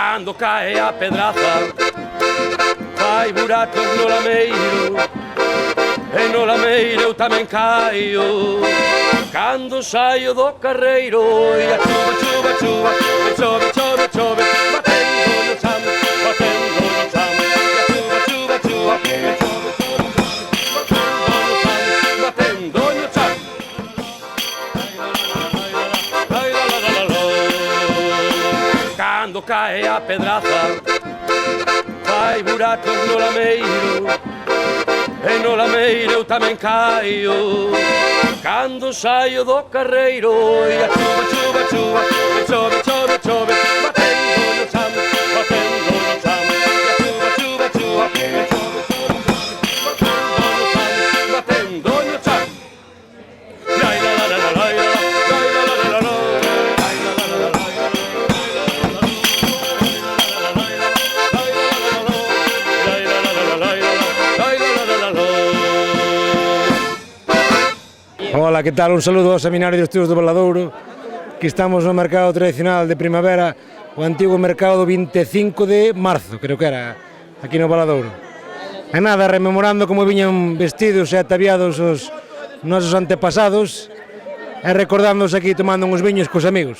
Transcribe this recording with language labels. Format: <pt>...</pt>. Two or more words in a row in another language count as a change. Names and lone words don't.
<gl>Cando cae a pedraza fai buracos no lameiro, e no lameiro eu tamén caio. Cando saio do carreiro e a chuva, chuva, chuva, e chove, chove, chove, batendo no chan, batendo no chan. E a chuva, chuva, chuva, e chove, chove, chove, batendo no chan, batendo no chan. Cando cae a pedraza fai buracos no lameiro, e no lameiro eu tamén caio. Cando saio do carreiro e a chuva, chuva, chuva, e chove, chove, chove, batendo no chan, batendo no chan. E a chuva, chuva, chuva, e chove, chove, chove, batendo no chan, batendo no chan. Lai la la la la la, lai la la la la la, lai la la la la la, lai la la la la la.</gl> <es>Hola, que tal?</es> <gl>Un saludo ao Seminario de Estudos do Valadouro. Aquí estamos no mercado tradicional de primavera, o antigo mercado do 25 de marzo, creo que era, aquí no Valadouro. E nada, rememorando como viñan vestidos e ataviados os nosos antepasados e recordándonos aquí tomando uns viños cos amigos.</gl>